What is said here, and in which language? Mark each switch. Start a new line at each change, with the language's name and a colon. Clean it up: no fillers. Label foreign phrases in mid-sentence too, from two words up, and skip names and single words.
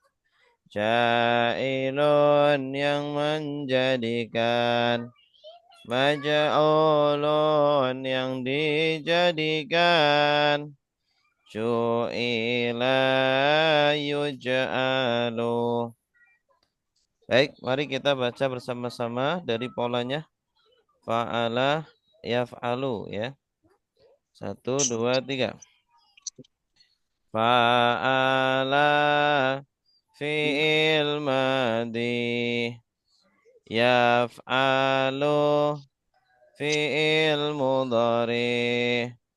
Indonesian: Ja'ilun yang menjadikan. Maja'ulun yang dijadikan.
Arabic: جعل يجعل.
Indonesian: Baik, mari kita baca bersama-sama dari polanya.
Arabic: فعل يفعل ya. 1, 2, 3. فعل فعل ماض. يفعل فعل مضارع.